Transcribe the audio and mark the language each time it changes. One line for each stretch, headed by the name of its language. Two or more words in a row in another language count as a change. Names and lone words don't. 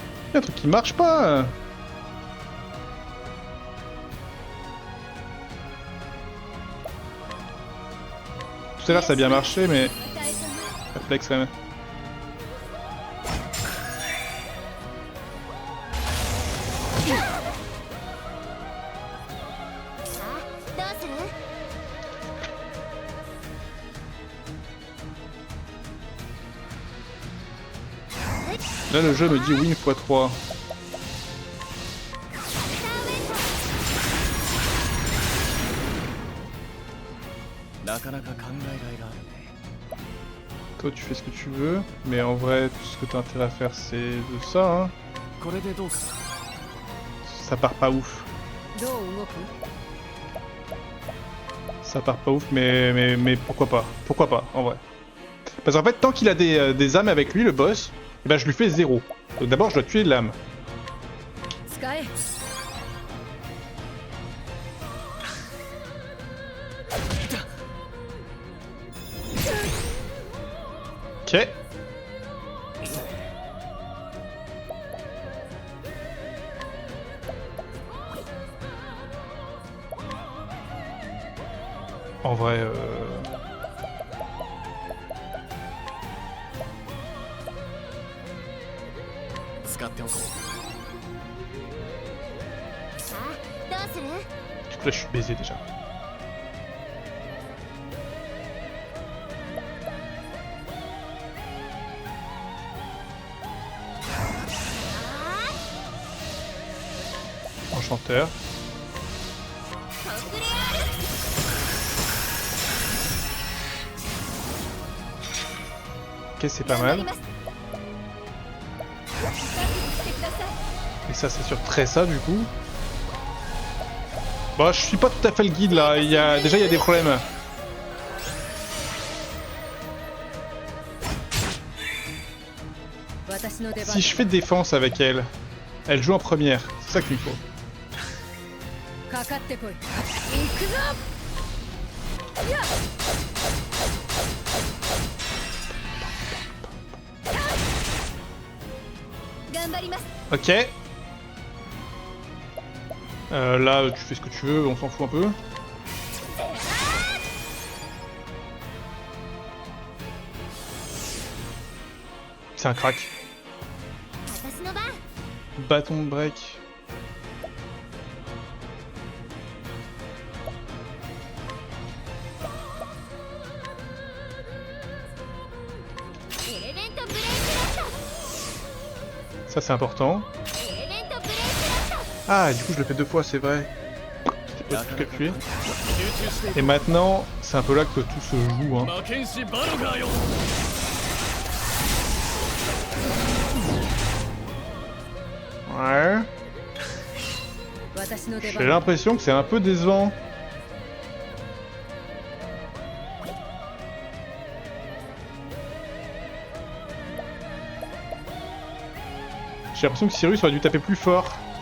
French: y a un truc qui marche pas. Tout à l'heure ça a bien marché mais... Réflexe quand même.
Japanese: どうする？
French: Là le jeu me dit win x3.
Japanese: なかなか考えがいがあるね。
French: Toi tu fais ce que tu veux, mais en vrai tout ce que t'as intérêt à faire c'est de ça hein.
Japanese: これでどうか
French: Ça part pas ouf.
Japanese: どう動く？
French: Ça part pas ouf mais pourquoi pas. Pourquoi pas en vrai. Parce qu'en fait tant qu'il a des âmes avec lui le boss, eh ben, je lui fais 0. Donc d'abord je dois tuer l'âme.
Japanese: 使え。
French: Ok. En vrai,
Japanese: 使っておこう。さあ、どうする？
French: du coup là je suis baisé déjà. Enchanteur.
Japanese: 特例ある。
French: Ok c'est pas
Japanese: 頑張り
French: mal.
Japanese: ます。してください。
French: Et ça c'est sur Tressa du coup. Bon je suis pas tout à fait le guide là, déjà il y a des problèmes. Si je fais défense avec elle, elle joue en première, c'est ça qu'il faut.
Japanese: かかってこい。行くぞ。やっ。頑張ります。
French: Ok. Là tu fais ce que tu veux, on s'en fout un peu. C'est un crack.
Japanese: 私の番。
French: Bâton de break.
Japanese: エレメントブレイクラッ
French: Ça c'est important.
Japanese: ト。エレメントブレイクラット。
French: Ah du coup je le fais 2 fois c'est vrai. J'étais pas tout calculé.
Japanese: 集中していこ
French: Et maintenant c'est un peu là que tout se joue hein.
Japanese: う。魔剣士バロガーよ。
French: Ouais.
Japanese: 私の出
French: J'ai
Japanese: 番。
French: l'impression que c'est un peu décevant. J'ai l'impression que Cyrus aurait dû taper plus fort.